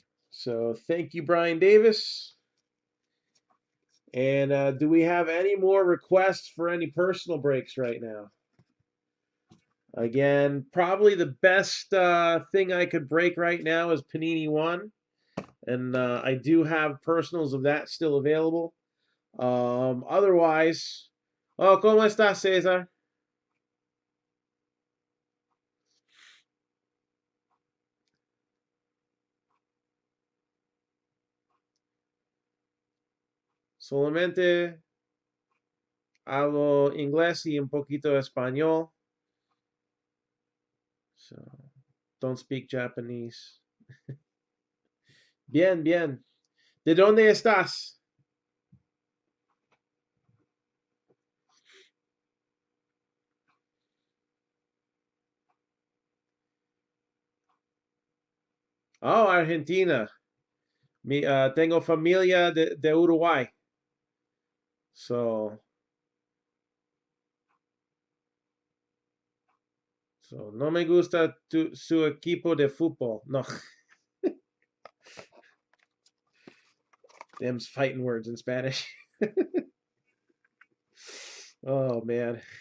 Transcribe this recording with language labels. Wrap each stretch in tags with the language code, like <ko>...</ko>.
<en>So thank you, Brian Davis. And do we have any more requests for any personal breaks right now? Again, probably the best thing I could break right now is Panini 1. And I do have personals of that still available. Otherwise, oh,</en> <es>¿cómo estás,</es> <en>Cesar?</en> <es>Solamente hablo inglés y un poquito español.</es> <en>So, don't speak Japanese.</en> <es>Bien, bien. ¿De dónde estás?</es> <en>Oh, Argentina.</en> <es>Tengo familia de Uruguay. So, no me gusta su equipo de fútbol.</es> <en>No. Them's fighting words in Spanish. Oh, man.</en>